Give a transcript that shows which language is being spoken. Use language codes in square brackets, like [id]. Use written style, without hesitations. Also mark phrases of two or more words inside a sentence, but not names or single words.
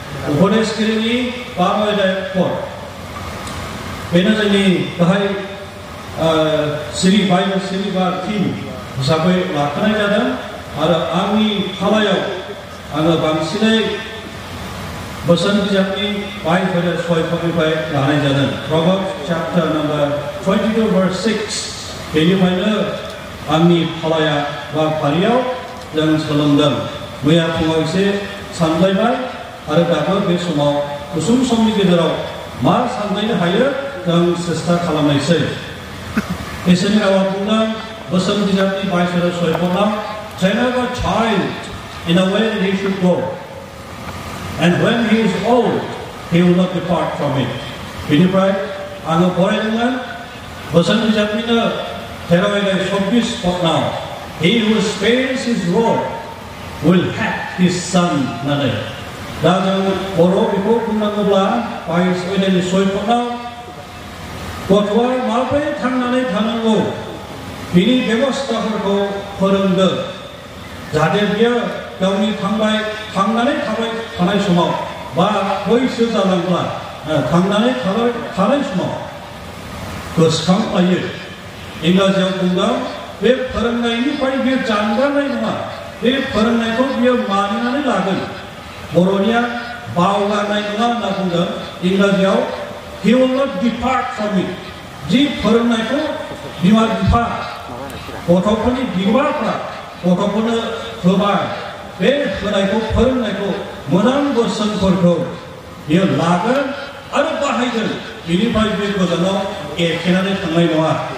[brx] गणेशगिरिनि बामोदाय फर बेनो जोंनि गाहाय बाइबेल सिरिबार टीम हिसाबै लाखिनाय जादों आरो आंनि फालायाव आङो बांसिनै बोसोन बिजाबनि 5:6 लानाय जादों [en] Proverbs chapter number 22 verse 6 [brx] बेनिफ्रायनो आंनि फालाया बा फारियाव जों सोलोंदों मैया फुङाव एसे सानलायबाय आरो दाबो बे समाव गुसुं समनि गेजेराव मा सानलायनो हायो जों सेस्था खालामनायसै इसोरनि रावा बुंदों बोसोन बिजाबनि 22:6 [en] train up a child in a way that he should go and when he is old he will not depart from it [brx] बेनिफ्राय आङो फरायदोंमोन बोसोन बिजाबनिनो 13:24 पदनाव [en] he who spares his rod will have his son [brx] होननानै दा जों बर' बेखौ बुंनांगौब्ला 22:6 पदनाव गथ'आ माबोरै थांनानै थानांगौ बिनि बेबस्थाफोरखौ फोरोंदों जाहाथे बियो गावनि थांनानै थानाय समाव बा बैसो जालांब्ला थांनानै थानाय समाव गोसोखांलायो इंराजियाव बुंदों बे फोरोंनायनिफ्राय बियो जानगारनाय नङा बे फोरोंनायखौ बियो मानिनानै लागोन बर'निया बावगारनाय नङा होनना बुंदों इंराजियाव [en] he will not depart from it [brx] जि फोरोंनायखौ बिमा बिफा गथ'फोरनि बिगोमाफ्रा गथ'फोरनो होबाय बे होनायखौ फोरोंनायखौ मोजां बोसोनफोरखौ बियो लागोन आरो बाहायगोन बिनिफ्राय बे गोजानाव एखेनानै थांनाय नङा